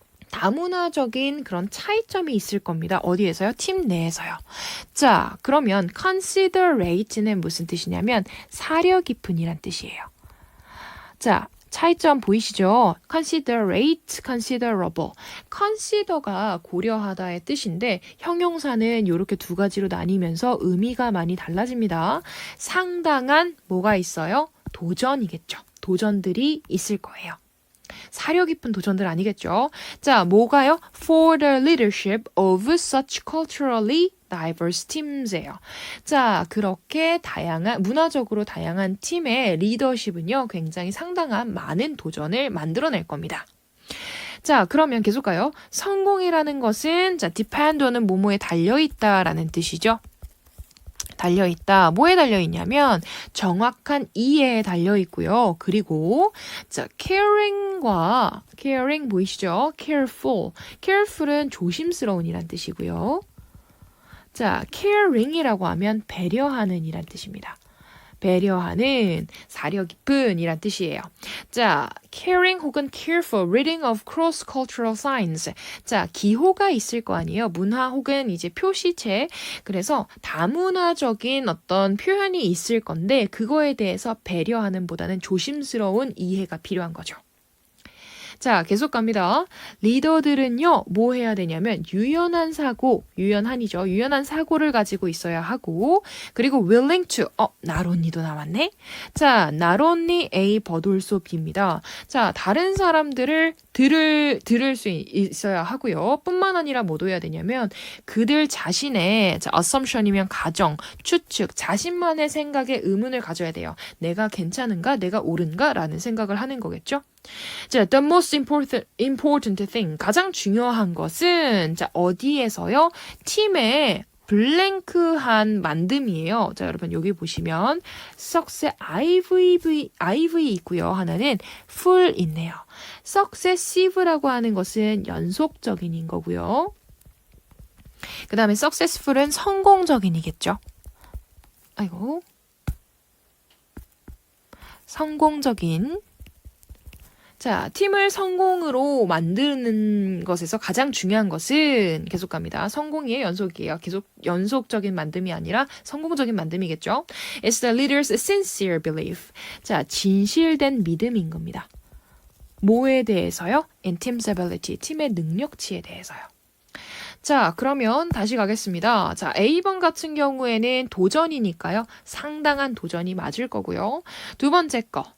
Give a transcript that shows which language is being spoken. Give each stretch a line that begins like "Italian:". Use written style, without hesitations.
Korean: 다문화적인 그런 차이점이 있을 겁니다. 어디에서요? 팀 내에서요. 자, 그러면 considerate는 무슨 뜻이냐면 사려 깊은이란 뜻이에요. 자, 차이점 보이시죠?
English: considerate, considerable.
Korean: consider가 고려하다의 뜻인데 형용사는 이렇게 두 가지로 나뉘면서 의미가 많이 달라집니다. 상당한 뭐가 있어요? 도전이겠죠. 도전들이 있을 거예요. 사려 깊은 도전들 아니겠죠? 자, 뭐가요?
English: For the leadership of such culturally diverse teams예요.
Korean: 자, 그렇게 문화적으로 다양한 팀의 리더십은요, 굉장히 상당한 많은 도전을 만들어낼 겁니다. 자, 그러면 계속 가요. 성공이라는 것은, 자, depend on은 뭐뭐에 달려있다라는 뜻이죠. 달려있다. 뭐에 달려있냐면 정확한 이해에 달려있고요. 그리고 자, caring 보이시죠? careful은 조심스러운이란 뜻이고요. 자, caring이라고 하면 배려하는 이란 뜻입니다. 배려하는, 사려 깊은 이란 뜻이에요.
English: 자, caring 혹은 careful reading of cross-cultural signs.
Korean: 자, 기호가 있을 거 아니에요. 문화 혹은 이제 표시체. 그래서 다문화적인 어떤 표현이 있을 건데 그거에 대해서 배려하는 보다는 조심스러운 이해가 필요한 거죠. 자, 계속 갑니다. 리더들은요, 뭐 해야 되냐면, 유연한 사고를 가지고 있어야 하고, 그리고
English: willing to,
Korean: not only도 나왔네? 자, not only A, but also B입니다. 자, 다른 사람들을 들을 수 있어야 하고요. 뿐만 아니라 뭐 해야 되냐면, 그들 자신의, 자, assumption이면 가정, 추측, 자신만의 생각에 의문을 가져야 돼요. 내가 괜찮은가? 내가 옳은가? 라는 생각을 하는 거겠죠?
English: 자, the most important thing.
Korean: 가장 중요한 것은, 자, 어디에서요? 팀의 블랭크한 만듦이에요. 자, 여러분, 여기 보시면, success, IV 있고요. 하나는 full 있네요. successive라고 하는 것은 연속적인인 거고요. 그 다음에 successful은 성공적인이겠죠. 아이고. 성공적인. 자, 팀을 성공으로 만드는 것에서 가장 중요한 것은 계속 갑니다. 성공이에요, 연속이에요. 계속 연속적인 만듦이 아니라 성공적인 만듦이겠죠.
English: It's the leader's sincere belief.
Korean: 자, 진실된 믿음인 겁니다. 뭐에 대해서요?
English: In team's ability.
Korean: 팀의 능력치에 대해서요. 자, 그러면 다시 가겠습니다. 자, A번 같은 경우에는 도전이니까요. 상당한 도전이 맞을 거고요. 두 번째 거.